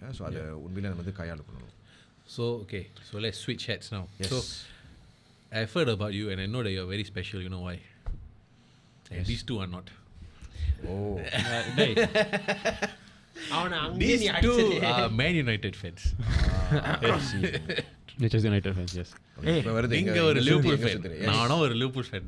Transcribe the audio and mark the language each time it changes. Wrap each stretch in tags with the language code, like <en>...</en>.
<ta>So அதை உண்மையில நம்ம வந்து கையாளணும்.</ta> <en>So okay, so let's switch hats now. Yes. So I've heard about you and I know that you're very special. You know why? And these two are not. Oh. These two are Man United fans. Manchester United fans, yes.</en> <ta>நீங்க ஒரு Liverpool fan, நானும் ஒரு Liverpool fan.</ta>